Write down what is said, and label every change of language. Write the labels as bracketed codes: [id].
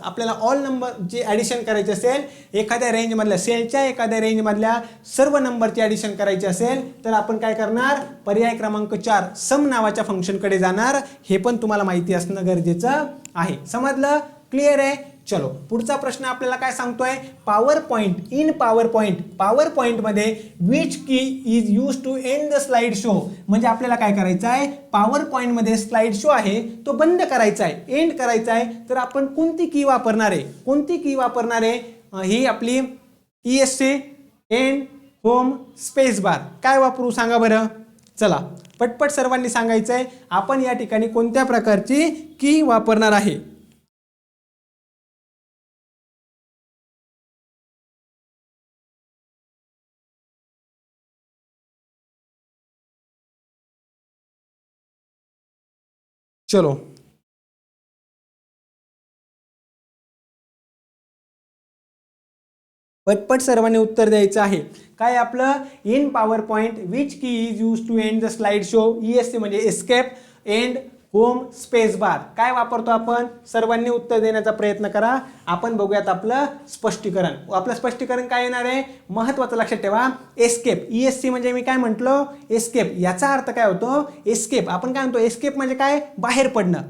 [mr] आपल्याला all number जे addition करायचे असेल, एखाद्या रेंजमधल्या सेलच्या एखाद्या रेंजमधल्या सर्व नंबरची ॲडिशन करायची असेल तर आपण काय करणार, पर्याय क्रमांक 4 सम नावाच्या फंक्शनकडे जाणार. हे पण तुम्हाला माहिती असणं गरजेचं आहे. समजलं? क्लिअर आहे? चलो पुढचा प्रश्न आपल्याला काय सांगतोय, power point. [en] In power point मध्ये which key is use to end the slide show. [mr] म्हणजे आपल्याला काय करायचं आहे, पॉवर पॉइंट मध्ये स्लाइड शो आहे तो बंद करायचा आहे, एंड करायचा आहे. तर आपण कोणती की वापरणार आहे, कोणती की वापरणार आहे, ही आपली ESC, end, home, space bar. काय वापरू सांगा बरं. चला पटपट सर्वांनी सांगायचं आहे आपण या ठिकाणी कोणत्या प्रकारची की वापरणार आहे. चलो पटपट सर्वांनी उत्तर द्यायचं आहे. काय आपलं, [en] In power point which key is use to end the slide show. [mr] ESC म्हणजे escape, end, home, space bar. काय वापरतो आपण, सर्वांनी उत्तर देण्याचा प्रयत्न करा. आपण बघूयात आपलं स्पष्टीकरण. आपलं स्पष्टीकरण काय येणार आहे, महत्त्वाचं लक्षात ठेवा. एस्केप, ESC म्हणजे मी काय म्हटलं, एस्केप. याचा अर्थ काय होतो, एस्केप. आपण काय म्हणतो, एस्केप म्हणजे काय, बाहेर पडणं.